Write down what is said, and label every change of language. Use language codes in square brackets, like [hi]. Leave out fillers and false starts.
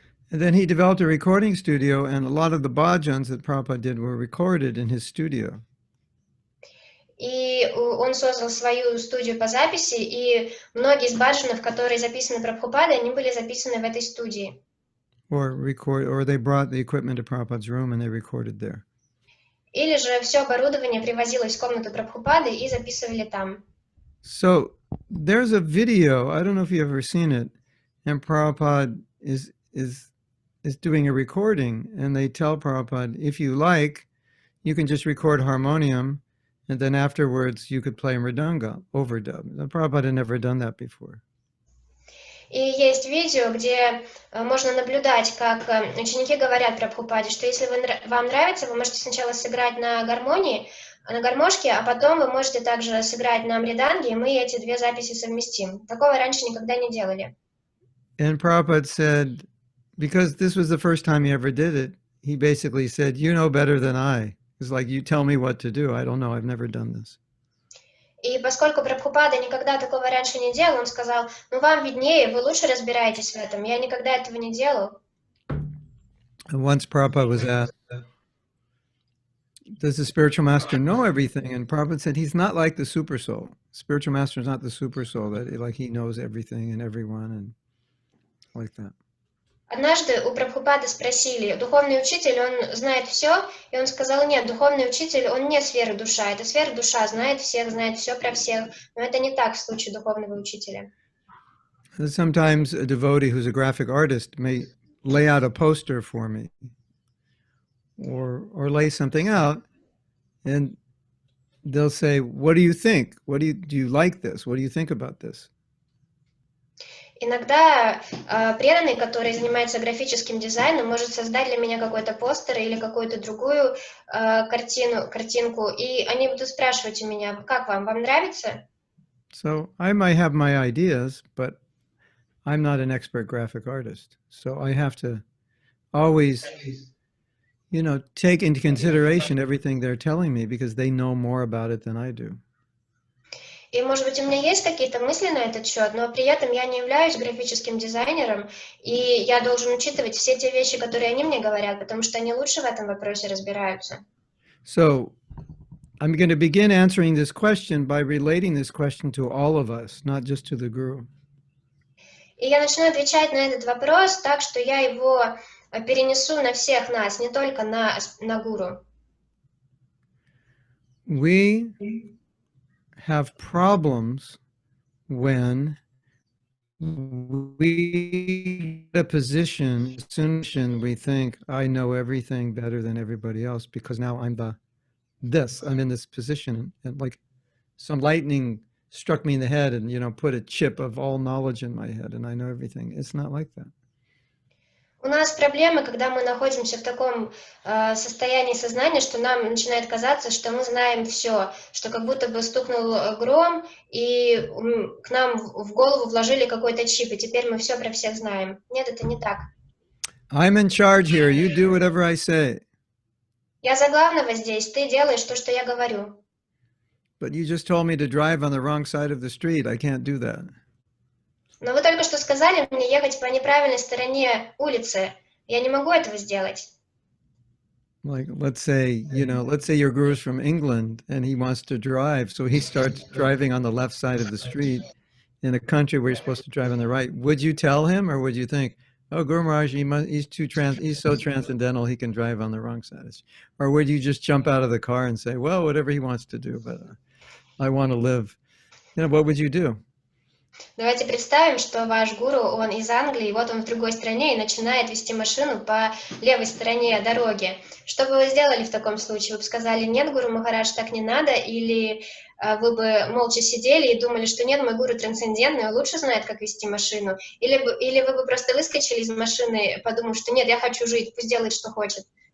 [en] And then he developed a recording studio, and a lot of the bhajans that Prabhupada did were recorded in his studio. [ru] И он создал свою студию по записи, и многие из баджанов, которые записаны Прабхупадой, они были записаны в этой студии. [en] Or they brought the equipment to Prabhupada's room and they recorded there. [ru] Или же все оборудование привозилось в комнату Прабхупады и записывали там. [en] So there's a video, I don't know if you've ever seen it, and Prabhupada is doing a recording, and they tell Prabhupada, if you like, you can just record harmonium, and then afterwards you could play mridanga, overdub. Now, Prabhupada had never done that before. [ru] И есть видео, где можно наблюдать, как ученики говорят Прабхупаде, что если вам нравится, вы можете сначала сыграть на гармонии, на гармошке, а потом вы можете также сыграть на мриданге, и мы эти две записи совместим. Такого раньше никогда не делали. [en] And Prabhupada said, because this was the first time he ever did it, he basically said, you know better than I. It's like, you tell me what to do. I don't know. I've never done this. [ru] И поскольку Прабхупада никогда такого раньше не делал, он сказал, ну вам виднее, вы лучше разбираетесь в этом. Я никогда этого не делал. [en] And once Prabhupada was asked, does the spiritual master know everything? And Prabhupada said, he's not like the super soul. Spiritual master is not the super soul, that like he knows everything and everyone and like that. [ru] Однажды у Прабхупады спросили, духовный учитель, он знает все? И он сказал, нет, духовный учитель, он не сфера душа. Это сфера душа, знает все про всех. Но это не так в случае духовного учителя. [en] Sometimes a devotee who's a graphic artist may lay out a poster for me or lay something out, and they'll say, what do you think? Do you like this? What do you think about this? [ru] Иногда преданный, который занимается графическим дизайном, может создать для меня какой-то постер или какую-то другую картинку, и они будут спрашивать у меня, как вам нравится? [en] So I might have my ideas, but I'm not an expert graphic artist. So I have to always, take into consideration everything they're telling me because they know more about it than I do. [ru] И, может быть, у меня есть какие-то мысли на этот счет, но при этом я не являюсь графическим дизайнером, и я должен учитывать все те вещи, которые они мне говорят, потому что они лучше в этом вопросе разбираются. [en] So I'm going to begin answering this question by relating this question to all of us, not just to the Guru. [ru] И я начну отвечать на этот вопрос так, что я его перенесу на всех нас, не только на Гуру. [en] We have problems when we get a position, we think, I know everything better than everybody else because now I'm in this position, and like some lightning struck me in the head and, put a chip of all knowledge in my head and I know everything. It's not like that. [ru] У нас проблемы, когда мы находимся в таком состоянии сознания, что нам начинает казаться, что мы знаем все, что как будто бы стукнул гром, и к нам в голову вложили какой-то чип, и теперь мы все про всех знаем. Нет, это не так. [en] I'm in charge here. You do whatever I say. [ru] Я за главного здесь, ты делаешь то, что я говорю. [en] But you just told me to drive on the wrong side of the street. I can't do that. [ru] Но вы только что сказали мне ехать по неправильной стороне улицы. Я не могу этого сделать. [en] Like, let's say your guru's from England and he wants to drive, so he starts driving on the left side of the street in a country where you're supposed to drive on the right. Would you tell him, or would you think, oh, Guru Maharaj, he's so transcendental, he can drive on the wrong side? Or would you just jump out of the car and say, well, whatever he wants to do, but I want to live. What would you do? [ru] Давайте представим, что ваш гуру, он из Англии, и вот он в другой стране и начинает вести машину по левой стороне дороги. Что бы вы сделали в таком случае? Вы бы сказали, нет, Гуру Махарадж, так не надо, или вы бы молча сидели и думали, что нет, мой гуру трансцендентный, он лучше знает, как вести машину, или вы бы просто выскочили из машины, подумав, что нет, я хочу жить, пусть делает, что хочет.